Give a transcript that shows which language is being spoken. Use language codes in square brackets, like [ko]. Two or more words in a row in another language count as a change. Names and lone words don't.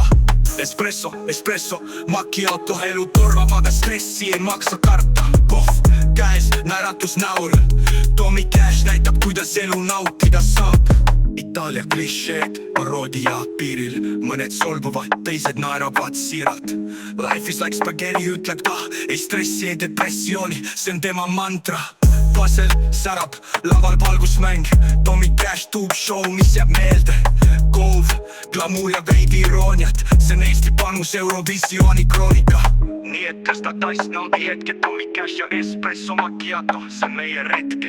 [et] Espresso, espresso, macchiato. Elu torvab, aga stressi ei maksa karta. Kohv käes, näratus näol. Tommy Cash näitab, kuidas elu nautida saab. Itaalia klišeed, paroodia piiril. Mõned solvuvad, teised naeravad siiralt. [en] Life is like spaghetti, [et] ütleb ta. Ei stressi, ei depressiooni, see on tema mantra. Basel särab, laval valgusmäng. Tommy Cash tuub show, mis jääb meelde. Golf, glamuur ja veidi irooniat. See on Eesti panus Eurovisiooni kroonika. Nii et tõsta tass, naudi hetke. Tommy Cash ja espresso macchiato, see on meie retke.